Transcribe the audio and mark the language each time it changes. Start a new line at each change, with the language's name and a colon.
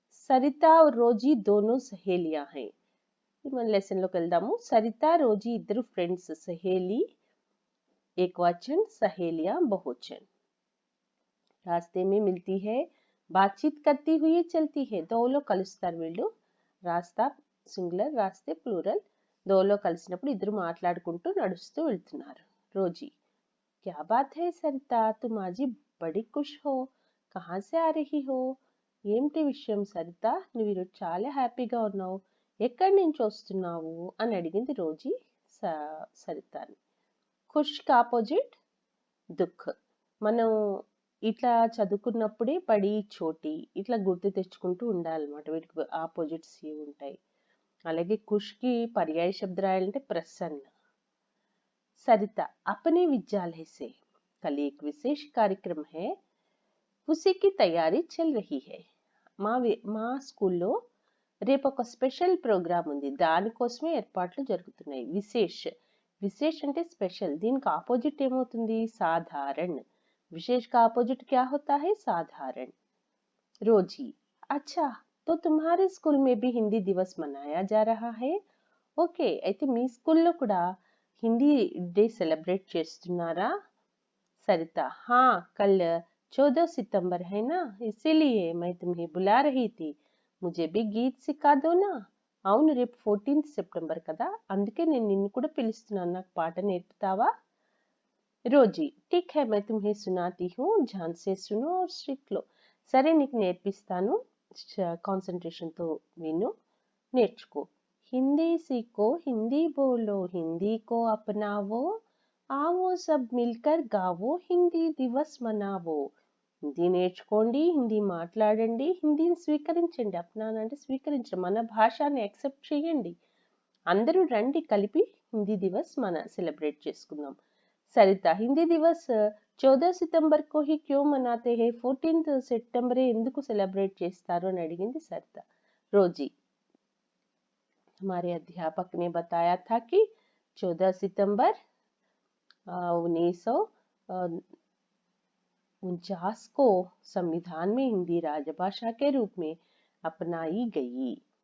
Hindi: सरिता और रोजी दोनों सहेलियां हैं।
Telugu: మన లెసన్ లోకి వెళ్దాము. సరిత రోజీ ఇద్దరు ఫ్రెండ్స్.
Hindi: सहेली एक वचन, सहेलियां बहुवचन. रास्ते में मिलती है, बातचीत करती हुई चलती है.
Telugu: దోలో కలుస్తారు వీళ్ళు. రాస్తా సింగులర్, రాస్తే ప్లూరల్. దోలో కలిసినప్పుడు ఇద్దరు మాట్లాడుకుంటూ నడుస్తూ వెళ్తున్నారు.
Hindi: రోజీ, क्या बात है सरिता, तुम आज बड़ी खुश हो, कहाँ से आ रही हो?
Telugu: ఏమిటి విషయం సరిత, నువ్వు ఈరోజు చాలా హ్యాపీగా ఉన్నావు, ఎక్కడి నుంచి వస్తున్నావు అని అడిగింది రోజీ సరితని. ఖుష్కి ఆపోజిట్ దుఃఖ్. మనం ఇట్లా చదువుకున్నప్పుడే బడి చోటి ఇట్లా గుర్తు తెచ్చుకుంటూ ఉండాలన్నమాట. వీటికి ఆపోజిట్స్ ఉంటాయి. అలాగే ఖుష్కి పర్యాయ శబ్ద రాయాలంటే ప్రసన్న.
Hindi: सरिता, अपने विद्यालय से कल एक विशेष कार्यक्रम है, उसी की तैयारी चल रही है.
Telugu: మా స్కూల్లో రేపు ఒక స్పెషల్ ప్రోగ్రామ్ ఉంది, దానికోసమే ఏర్పాట్లు జరుగుతున్నాయి. విశేష్ అంటే స్పెషల్. దీనికి ఆపోజిట్ ఏమవుతుంది? సాధారణ్.
Hindi: విశేష్ का ఆపోజిట్ क्या होता है? साधारण. रोजी, अच्छा तो तुम्हारे स्कूल में भी हिंदी दिवस मनाया जा रहा है?
Telugu: ఓకే, అయితే మీ స్కూల్లో కూడా हिंदी डे सेलिब्रेट చేస్తున్నారా?
Hindi: सरिता, हाँ कल 14 सितंबर है ना, इसीलिए मैं तुम्हें बुला रही थी, मुझे भी गीत सिखा दो ना.
Telugu: అవును, రేపు 14th సెప్టెంబర్ కదా, అందుకే నేను నిన్ను కూడా పిలుస్తున్నాను, నాకు పాట నేర్పుతావా?
Hindi: రోజీ, ठीक है मैं तुम्हें सुनाती हूँ, ध्यान से सुनो और सीख लो.
Telugu: సరే నీకు నేర్పిస్తాను, కాన్సంట్రేషన్తో విను, నేర్చుకో.
Hindi: हिंदी सीखो, हिंदी बोलो, हिंदी को अपनावो, आओ सब मिलकर गावो, हिंदी दिवस मनावो.
Telugu: హిందీ నేర్చుకోండి, హిందీ మాట్లాడండి, హిందీని స్వీకరించండి. అప్నాన్ అంటే స్వీకరించడం, మన భాషని యాక్సెప్ట్ చేయండి. అందరూ రండి, కలిపి హిందీ దివస్ మన సెలబ్రేట్ చేసుకుందాం.
Hindi: సరిత, హిందీ దివస్ 14 सितंबर को ही क्यों मनाते हैं?
Telugu: 14th सितंबर ఎందుకు సెలబ్రేట్ చేస్తారు అని అడిగింది సరిత.
Hindi: రోజీ, हमारे अध्यापक ने बताया था कि 14 सितंबर 1949 को संविधान में हिंदी राजभाषा के रूप में अपनाई गई.